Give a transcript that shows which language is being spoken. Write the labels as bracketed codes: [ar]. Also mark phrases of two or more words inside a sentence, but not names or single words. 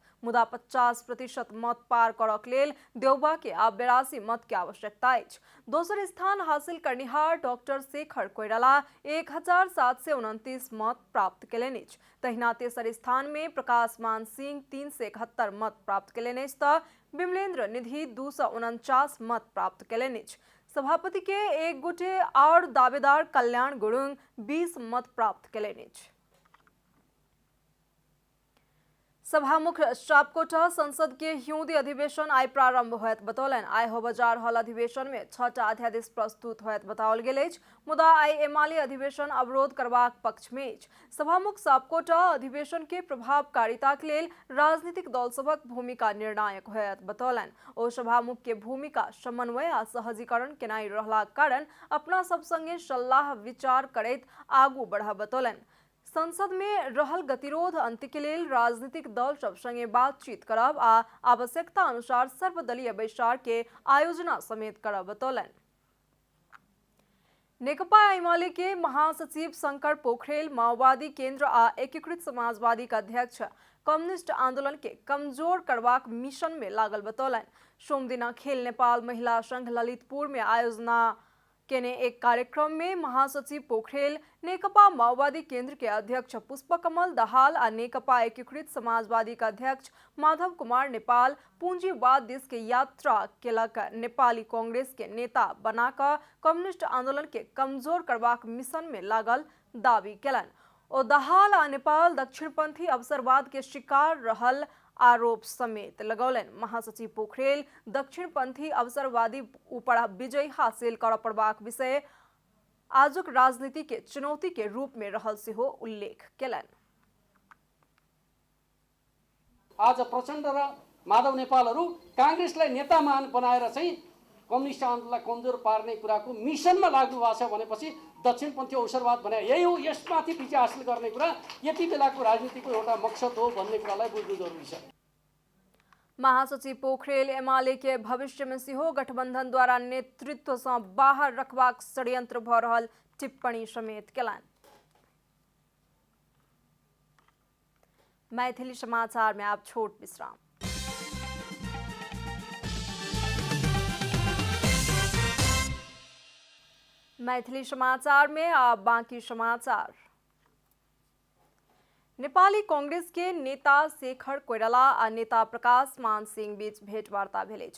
[mai] मुदा 50% मत पार करक लेल देउबा के आब 82 मत के आवश्यकता अछि। दोसर स्थान हासिल करनिहार डॉक्टर शेखर कोइराला 1729 मत प्राप्त केलनि अछि। तहिना तेसर स्थान में प्रकाशमान सिंह 371 मत प्राप्त केलनि अछि तऽ विमलेन्द्र निधि 249 मत प्राप्त केलनि अछि। सभापति के एक गोटे और दावेदार कल्याण गुरुङ 20 मत प्राप्त केलनि अछि। सभामुख सापकोटा संसद के हिउँदी अधिवेशन आइ प्रारंभ होयत बतौलनि। आइ हो बजार हॉल अधिवेशन में 6टा अध्यादेश प्रस्तुत होयत बताओल गेल अछि। मुदा आइ एमाले अधिवेशन अवरोध करबाक पक्ष में अछि। सभामुख सापकोटा अधिवेशन के प्रभावकारिता के लेल राजनीतिक दल सभक भूमिका निर्णायक होयत बतौलनि। ओ सभामुख के भूमिका समन्वय आ सहजीकरण केनाइ रहलाक कारण अपना सब संगे सलाह विचार करैत आगू बढ़ब बतौलनि। संसद में रहल गतिरोध अंत्य के लेल राजनीतिक दल सब संगे बातचीत करब आ आवश्यकता अनुसार सर्वदलीय बैसार के आयोजना समेत करब बतौलनि। नेकपा एमाले के महासचिव शंकर पोखरेल माओवादी केंद्र आ एकीकृत समाजवादी का अध्यक्ष कम्युनिस्ट आंदोलन के कमजोर करबाक मिशन में लागल बतौलनि। सोम दिना खेल नेपाल महिला संघ ललितपुर में आयोजना केने एक कार्यक्रम में महासचिव पोखरेल नेकपा माओवादी केंद्र के अध्यक्ष पुष्पकमल दाहाल आ नेकपा एकीकृत समाजवादी का अध्यक्ष माधव कुमार नेपाल पूंजीवाद दिस के यात्रा केलक। नेपाली कांग्रेस के नेता बनाकर कम्युनिस्ट आंदोलन के कमजोर करबाक मिशन में लागल दावी केलनि। ओ दाहाल आ नेपाल दक्षिणपंथी अवसरवाद के शिकार रहल आरोप समेत लगौलनि। महासचिव पोखरेल दक्षिणपंथी अवसरवादी ऊपर विजय हासिल कर पड़बाक विषय आजुक राजनीति के चुनौती के रूप में रहल सेहो उल्लेख केलनि। [ne] आज प्रचण्ड र माधव नेपालहरू कांग्रेसलाई नेतामान बनाएर चाहिँ कम्युनिस्ट आन्दोलनलाई कमजोर पार्ने कुराको मिसनमा लाग्नु भएको छ भनेपछि दक्षिणपन्थी अवसरवाद भने यही हो, यसमाथि विजय हासिल गर्ने कुरा यति बेलाको राजनीतिको एउटा मकसद हो भन्ने कुरालाई बुझ्नु जरुरी छ। [mai] महासचिव पोखरेल एमाले के भविष्य में सेहो गठबंधन द्वारा नेतृत्व से बाहर रखबाक षड्यंत्र भ रहल टिप्पणी समेत केलनि। मैथिली समाचार में आप छोट विश्राम। मैथिली समाचार में आप बाकी समाचार। नेपाली कांग्रेस के नेता शेखर कोइराला आ नेता प्रकाशमान सिंह बीच भेंटवार्ता भेल अछि।